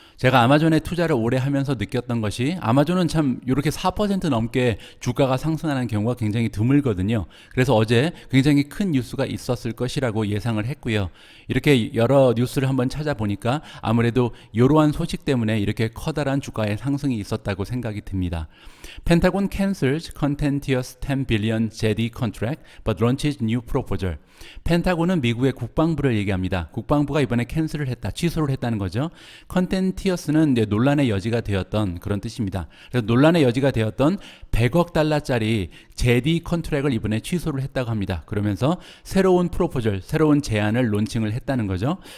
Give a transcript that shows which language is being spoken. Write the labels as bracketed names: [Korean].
[Korean] 제가 아마존에 투자를 오래 하면서 느꼈던 것이, 아마존은 참 이렇게 4% 넘게 주가가 상승하는 경우가 굉장히 드물거든요. 그래서 어제 굉장히 큰 뉴스가 있었을 것이라고 예상을 했고요. 이렇게 여러 뉴스를 한번 찾아보니까 아무래도 이러한 소식 때문에 이렇게 커다란 주가의 상승이 있었다고 생각이 듭니다. [English] 펜타곤 cancels contentious 10 billion JD contract but launches new proposal. [Korean] 펜타곤은 미국의 국방부를 얘기합니다. 국방부가 이번에 캔슬을 했다, 취소를 했다는 거죠. 컨텐티어스는 이제 논란의 여지가 되었던 그런 뜻입니다. 그래서 논란의 여지가 되었던 100억 달러짜리 제디 컨트랙을 이번에 취소를 했다고 합니다. 그러면서 새로운 프로포절, 새로운 제안을 론칭을 했다는 거죠.